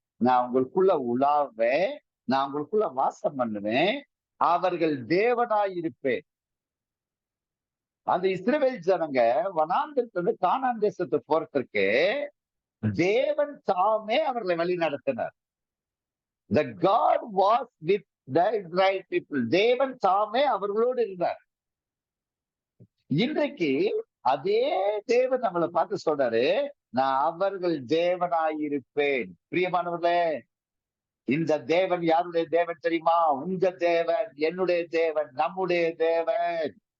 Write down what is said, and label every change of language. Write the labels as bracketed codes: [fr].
[ta] நான் உங்களுக்குள்ள உலாவேன், நான் உங்களுக்குள்ள வாசம் பண்ணுவேன், அவர்கள் தேவனாயிருப்பேன். அந்த இஸ்ரவேல் ஜனங்க வனாந்திரத்திலிருந்து கானான் தேசத்துக்கு போறதுக்கு தேவன் தாமே அவர்களை வழி நடத்தினார். [en] The God was with the Israel people. [ta] தேவன் தாமே அவர்களோடு இருந்தார். இன்றைக்கு அதே தேவன் நம்மளை பார்த்து சொல்றாரு, நான் அவர்கள் தேவனாயிருப்பேன். பிரியமானவர்களே, இந்த தேவன் யாருடைய தேவன் தெரியுமா? உங்க தேவன், என்னுடைய தேவன், நம்முடைய தேவன்.